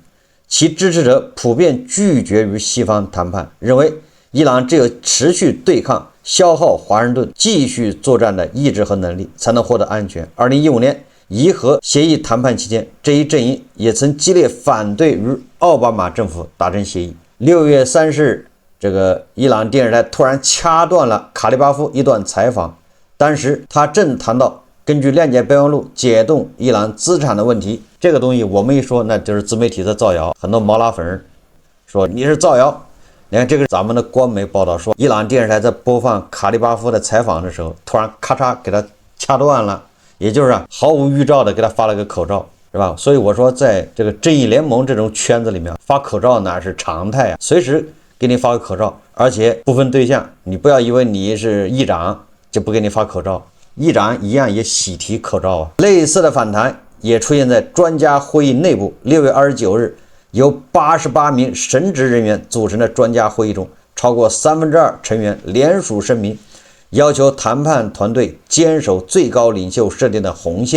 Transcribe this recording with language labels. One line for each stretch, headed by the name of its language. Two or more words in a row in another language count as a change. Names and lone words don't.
Chinese: 其支持者普遍拒絕與西方談判，認為伊朗只有持續對抗、消耗華盛頓繼續作戰的意志和能力，才能獲得安全。2015年伊核協議談判期間，這一陣營也曾激烈反對與奧巴馬政府達成協議。6月30日，這個伊朗電視台突然掐斷了卡利巴夫一段採訪，當時他正談到根據諒解備忘錄解凍伊朗資產的問題。這個東西我們一說，那就是自媒體的造謠，很多毛拉粉說你是造謠。你看這個咱們的官媒報道說，伊朗電視台在播放卡利巴夫的採訪的時候，突然咔嚓給他掐斷了，也就是毫無預兆的給他發了個口罩，是吧？所以我說，在這個正義聯盟這種圈子裡面，發口罩那是常態啊，隨時給你發個口罩，而且不分對象。你不要以為你是議長就不給你發口罩，議長一樣也喜提口罩啊。類似的反彈也出現在專家會議內部。6月29日，由88名神職人員組成的專家會議中，超過2/3成員聯署聲明，要求談判團隊堅守最高領袖設定的紅線。